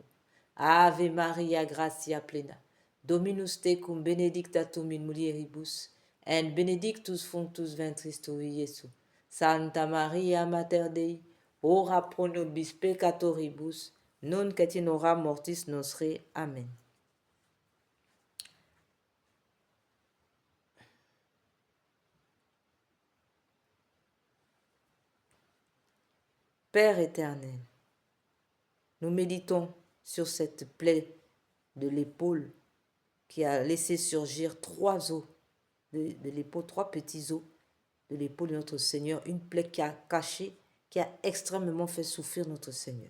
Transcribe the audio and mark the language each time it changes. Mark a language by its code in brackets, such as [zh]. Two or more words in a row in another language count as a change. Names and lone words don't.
[la] Ave Maria, gratia plena, Dominus tecum benedicta tu in mulieribus, et benedictus fructus ventris tui, Iesus. Santa Maria, Mater Dei, ora pro nobis peccatoribus, nunc et in hora mortis nostre. Amen. [fr] Père éternel, nous méditons sur cette plaie de l'épaule qui a laissé surgir 3 os de l'épaule, 3 petits os de l'épaule de notre Seigneur, une plaie qui a caché, qui a extrêmement fait souffrir notre Seigneur.